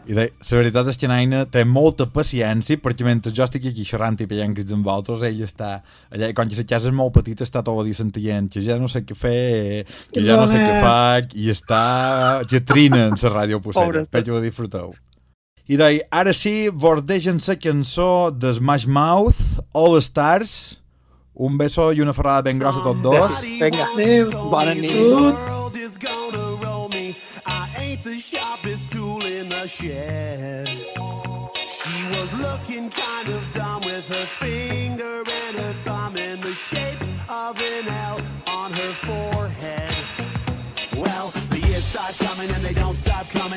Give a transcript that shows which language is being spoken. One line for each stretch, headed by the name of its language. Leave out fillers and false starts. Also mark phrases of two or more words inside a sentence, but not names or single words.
Catalan: I la veritat és que Naina té molta paciència perquè mentre jo estic aquí xerrant i pellant crits amb altres, ell està allà, com que la casa és molt petita, està tot el dia sentint que ja no sé què fer, que ja no sé què faig, i està lletrina en la Ràdio Pulsera. Espero que ho disfruteu. I ara sí, vos deixen la cançó de Smash Mouth, All Stars. Un beso i una ferrada ben grossa a tots dos. Vinga, bona nit.
English: I ain't the sharpest tool in the shed. She was looking kind of dumb with her finger and her thumb in the shape of an L on her forehead. Well, the years start coming and they don't stop coming.